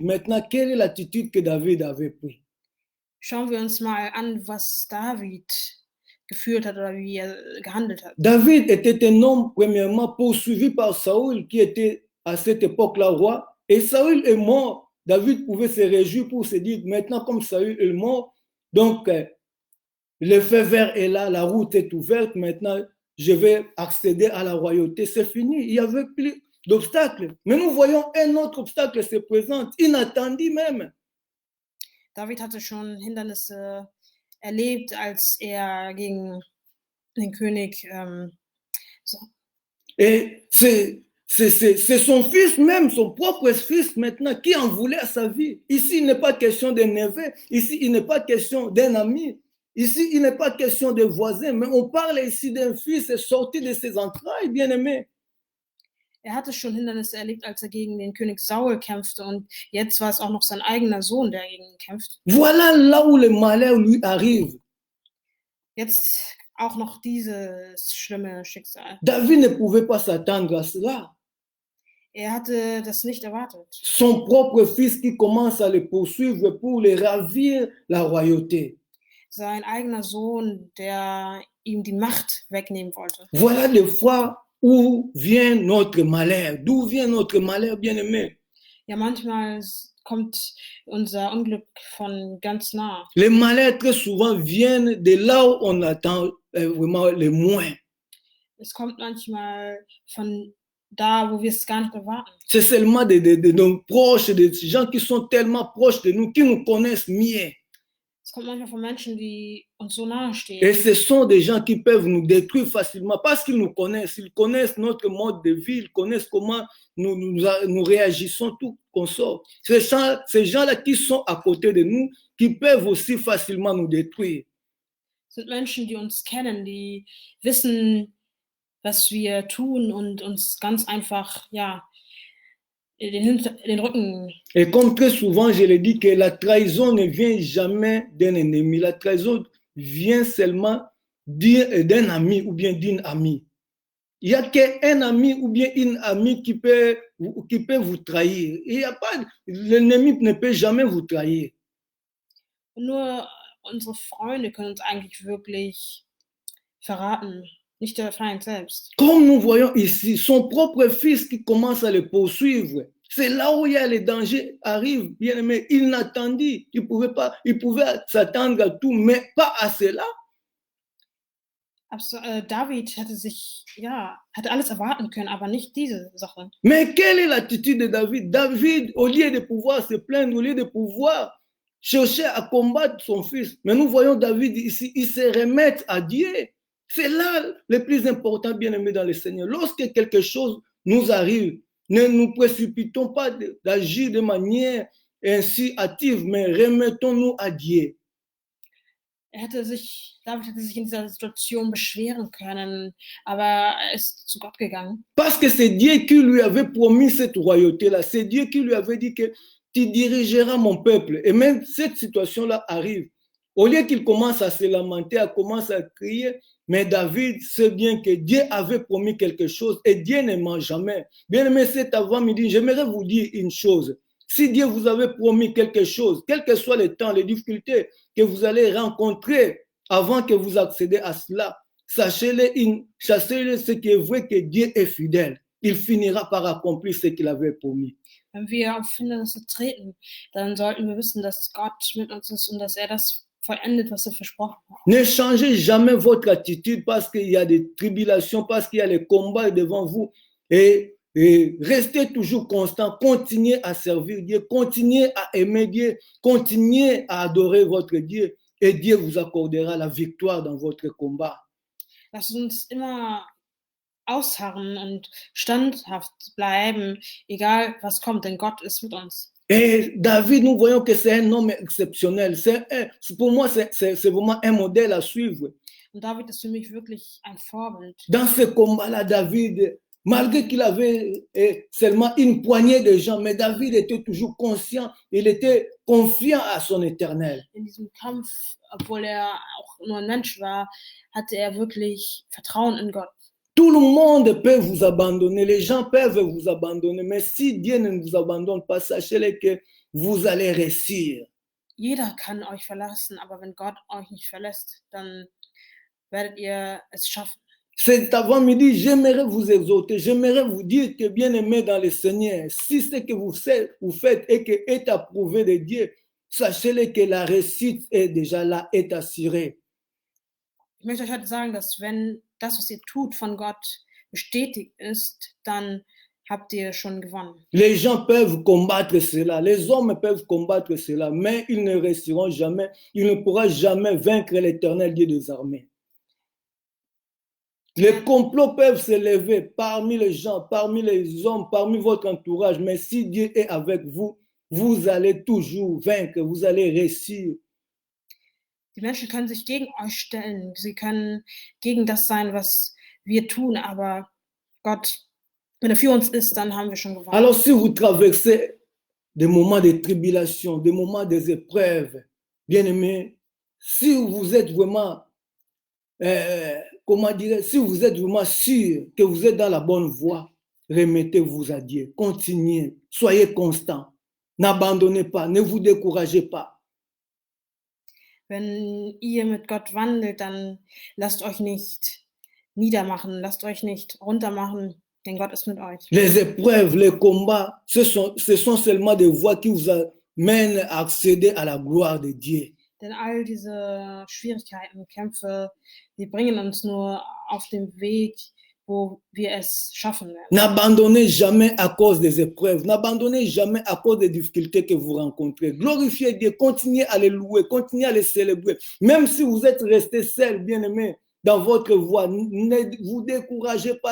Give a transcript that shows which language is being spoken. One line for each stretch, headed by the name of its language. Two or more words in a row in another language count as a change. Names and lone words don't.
French: Maintenant, quelle est l'attitude que David avait prise?
German: Schauen wir uns mal an, was David geführt hat oder wie er gehandelt hat.
French: David était un homme, premièrement, poursuivi par Saül, qui était à cette époque-là roi. Et Saül est mort. David pouvait se réjouir pour se dire, maintenant, comme Saül est mort, donc le feu vert est là, la route est ouverte, maintenant, je vais accéder à la royauté. C'est fini, il n'y avait plus d'obstacles. Mais nous voyons un autre obstacle se présente, inattendu même.
German: David hatte schon Hindernisse erlebt, als er gegen den König
French: Et c'est son fils même, son propre fils maintenant, qui en voulait à sa vie. Ici, il n'est pas question d'un neveu. Ici, il n'est pas question d'un ami. Ici, il n'est pas question de voisin. Mais on parle ici d'un fils sorti de ses entrailles, bien-aimé.
German: Er hatte schon Hindernisse erlebt, als er gegen den König Saul kämpfte und jetzt war es auch noch sein eigener Sohn, der gegen ihn kämpft.
French: Voilà là où le malheur lui arrive.
German: Jetzt auch noch dieses schlimme Schicksal.
French: David ne pouvait pas s'attendre à cela.
German: Er hatte das nicht erwartet.
French: Son propre fils qui commence à le poursuivre pour le ravir la royauté.
German: Sein eigener Sohn, der ihm die Macht wegnehmen wollte.
French: Voilà des fois où vient notre malheur. D'où vient notre malheur, bien-aimé?
German: Ja, manchmal kommt unser Unglück von ganz nah.
French: Les malheurs très souvent viennent de là où on attend vraiment le moins.
German: Es kommt manchmal von da, wo wir es gar nicht erwarten.
French: C'est seulement de nos proches, des gens qui sont tellement proches de nous, qui nous connaissent mieux.
German: Es kommt manchmal von Menschen, die uns so nahe Et stehen.
French: ce sont des gens qui peuvent nous détruire facilement parce qu'ils nous connaissent. Ils connaissent notre mode de vie, ils connaissent comment nous réagissons, tout qu'on sort. Ces gens-là qui sont à côté de nous, qui peuvent aussi facilement nous détruire.
German: Es sind Menschen, die uns kennen, die wissen, was wir tun und uns ganz einfach, ja, den Rücken.
French: Et comme très souvent, je le dis que la trahison ne vient jamais d'un ennemi. La trahison vient seulement d'un ami ou bien d'une amie. Il n'y a qu'un ami ou bien une amie qui peut vous trahir. Il y a pas, l'ennemi ne peut jamais vous trahir.
German: Und nur unsere Freunde können uns eigentlich wirklich verraten, nicht der Feind selbst.
French: Comme nous voyons ici, son propre fils qui commence à le poursuivre. C'est là où il y a les dangers arrivent, bien aimé. Il n'attendit, il pouvait s'attendre à tout, mais pas à cela.
German: David hätte alles erwarten können, aber nicht diese Sache.
French: Mais quelle est l'attitude de David? David, au lieu de pouvoir se plaindre, au lieu de pouvoir chercher à combattre son fils, mais nous voyons David ici, il se remet à Dieu. C'est là le plus important, bien aimé dans le Seigneur. Lorsque quelque chose nous arrive, ne nous précipitons pas d'agir de manière ainsi hâtive, mais remettons-nous à Dieu.
German: David hätte sich in dieser Situation beschweren können, aber er ist zu Gott gegangen.
French: Parce que c'est Dieu qui lui avait promis cette royauté-là. C'est Dieu qui lui avait dit que tu dirigeras mon peuple. Et même cette situation-là arrive. Au lieu qu'il commence à se lamenter, à commencer à crier, mais David sait bien que Dieu avait promis quelque chose et Dieu ne ment jamais. Bien aimé, cet avant-midi, j'aimerais vous dire une chose. Si Dieu vous avait promis quelque chose, quel que soit le temps, les difficultés que vous allez rencontrer avant que vous accédez à cela, sachez-le, ce qui est vrai, que Dieu est fidèle. Il finira par accomplir ce qu'il avait promis.
German: Wenn wir auf Hindernisse treten, dann sollten wir wissen, dass Gott mit uns ist und dass er das vollendet, was er versprochen hat.
French: Ne changez jamais votre attitude parce qu'il y a des tribulations, parce qu'il y a les combats devant vous. Et restez toujours constant, continuez à servir Dieu, continuez à aimer Dieu, continuez à adorer votre Dieu et Dieu vous accordera la victoire dans votre combat.
German: Lasst uns immer ausharren und standhaft bleiben, egal was kommt, denn Gott ist mit uns.
French: Et David, nous voyons que c'est un homme exceptionnel. Pour moi, c'est vraiment un modèle à suivre.
German: Und David ist für mich wirklich ein Vorbild.
French: Dans ce combat-là, David, malgré qu'il avait seulement une poignée de gens, mais David était toujours conscient, il était confiant à son Éternel.
German: In diesem Kampf, obwohl er auch nur ein Mensch war, hatte er wirklich Vertrauen in Gott.
French: Tout le monde peut vous abandonner, les gens peuvent vous abandonner, mais si Dieu ne vous abandonne pas, sachez-le que vous allez réussir.
German: Jeder kann euch verlassen, aber wenn Gott euch nicht verlässt, dann werdet ihr es schaffen.
French: Cet avant-midi, j'aimerais vous exhorter, j'aimerais vous dire que bien aimé dans le Seigneur, si ce que vous faites est approuvé de Dieu, sachez-le que la réussite est déjà là, est assurée.
German: Ich möchte euch heute sagen, dass wenn das, was ihr tut, von Gott bestätigt ist, dann habt ihr schon gewonnen.
French: Les gens peuvent combattre cela, les hommes peuvent combattre cela, mais ils ne réussiront jamais, ils ne pourront jamais vaincre l'Éternel Dieu des armées. Les complots peuvent se lever parmi les gens, parmi les hommes, parmi votre entourage, mais si Dieu est avec vous, vous allez toujours vaincre, vous allez réussir.
German: Die Menschen können sich gegen euch stellen, sie können gegen das sein, was wir tun, aber Gott, wenn er für uns ist, dann haben wir schon gewonnen.
French: Alors si vous traversez des moments de tribulation, des moments des épreuves, bien aimés, si vous êtes vraiment, si vous êtes vraiment sûr que vous êtes dans la bonne voie, remettez-vous à Dieu. Continuez. Soyez constants. N'abandonnez pas. Ne vous découragez pas.
German: Wenn ihr mit Gott wandelt, dann lasst euch nicht niedermachen, lasst euch nicht runtermachen, denn Gott ist mit euch.
French: Les épreuves, les combats, ce sont seulement des voies qui vous amènent à accéder à la gloire de Dieu.
German: Denn all diese Schwierigkeiten, Kämpfe, die bringen uns nur auf den Weg, wo wir es schaffen werden.
French: N'abandonnez jamais à cause des épreuves. N'abandonnez jamais à cause des difficultés que vous rencontrez. Glorifiez Dieu. Continuez à les louer. Continuez à les célébrer. Même si vous êtes resté seul, bien-aimé, dans votre voie, ne vous découragez pas.